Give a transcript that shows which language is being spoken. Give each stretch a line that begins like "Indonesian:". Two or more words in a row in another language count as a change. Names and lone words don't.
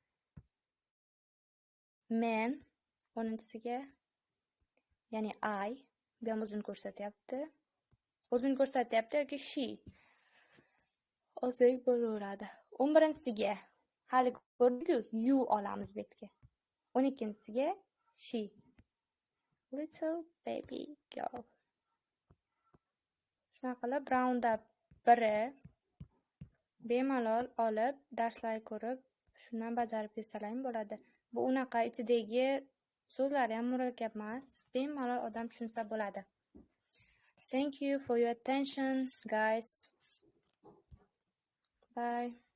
Uzbek: Men 10-siga, ya'ni I, bu ham o'zini ko'rsatyapti. O'zini ko'rsatyapti yoki she. Olsak bo'laveradi. 11-siga hali ko'rdik-ku, you olamiz bu yerga. 12-siga she.
English: Little baby girl.
Uzbek: Shunaqa qilib raundda biri bemalol olib, darslar ko'rib, shundan bajarib yetsalar bo'ladi. Bu unaqa ichidagi so'zlari ham murakkab emas, bemalol odam tushunsa bo'ladi.
English: Thank you for your attention, guys. Bye.